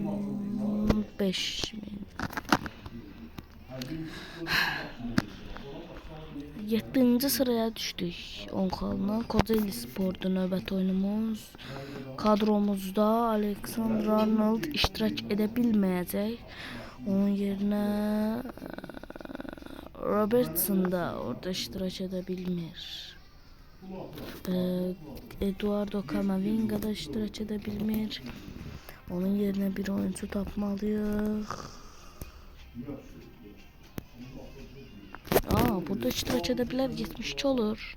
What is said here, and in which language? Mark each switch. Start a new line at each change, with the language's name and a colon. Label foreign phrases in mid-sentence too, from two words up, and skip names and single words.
Azerbaijani: 5000. 7. sıraya düşdük 10 xalla. Kocaeli Spor'da növbəti oyunumuz. Kadromuzda Alexander Arnold iştirak edə bilməyəcək. Onun yerine Robertson da orada iştirak edebilmir. Eduardo Camavinga da iştirak edebilmir. Onun yerine bir oyuncu tapmalıyıq.
Turkish: Burada iştirak edebilir, 72 olur.